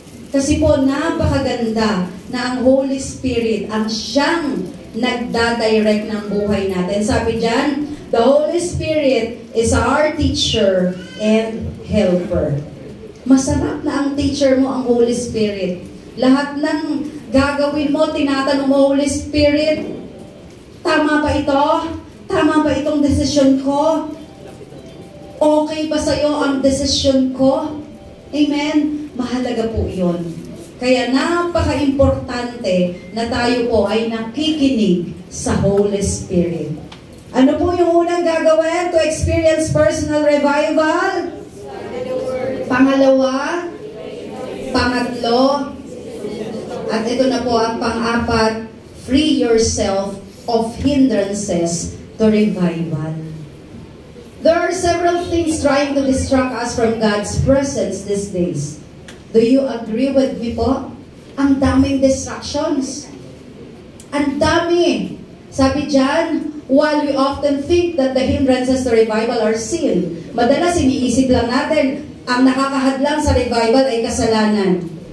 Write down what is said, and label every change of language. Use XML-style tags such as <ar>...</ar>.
<tl>Kasi po, napakaganda na ang Holy Spirit ang siyang nagdadirect ng buhay natin. Sabi dyan,</tl> <en>the Holy Spirit is our teacher and helper.</en> <tl>Masarap na ang teacher mo, ang Holy Spirit. Lahat ng gagawin mo, tinatanong mo, Holy Spirit, tama ba ito? Tama ba itong desisyon ko? Okay ba sa'yo ang desisyon ko? Amen? Mahalaga po yun. Kaya napaka-importante na tayo po ay nakikinig sa Holy Spirit. Ano po yung unang gagawin</tl> <en>to experience personal revival?</en> <tl>Pangalawa, pangatlo, at ito na po ang pang-apat,</tl> <en>Free yourself of hindrances to revival. There are several things trying to distract us from God's presence these days. Do you agree with me po?</en> <tl>Ang daming</tl> <en>distractions.</en> <tl>Ang dami. Sabi dyan,</tl> <en>while we often think that the hindrances to revival are sin,</en> <tl>madalas iniisip lang natin, ang nakakahadlang sa revival ay kasalanan.</tl>